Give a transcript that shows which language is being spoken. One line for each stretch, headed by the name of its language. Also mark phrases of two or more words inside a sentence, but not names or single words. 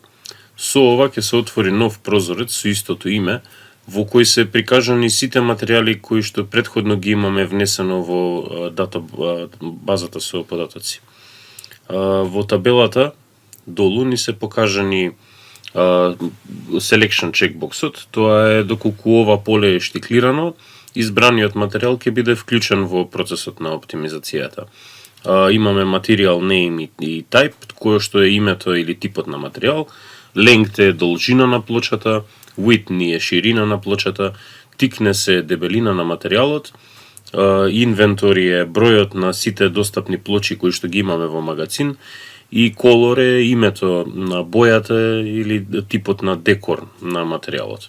Macedonian: Со ова ќе се отвори нов прозорец со истото име, во кој се прикажани сите материјали кои што претходно ги имаме внесено во базата со податоци. Во табелата долу ни се покажани
English: selection checkboxот,
Macedonian: тоа е доколку ова поле е штиклирано, избраниот материјал ќе биде вклучен во процесот на оптимизацијата. Имаме
English: material name
Macedonian: и type, кое што е името или типот на материјал, length е должина на плочата, width е ширина на плочата, thickness е дебелина на материјалот, inventory е бројот на сите достапни плочи кои што ги имаме во магазин, и color е името на бојата или типот на декор на материјалот.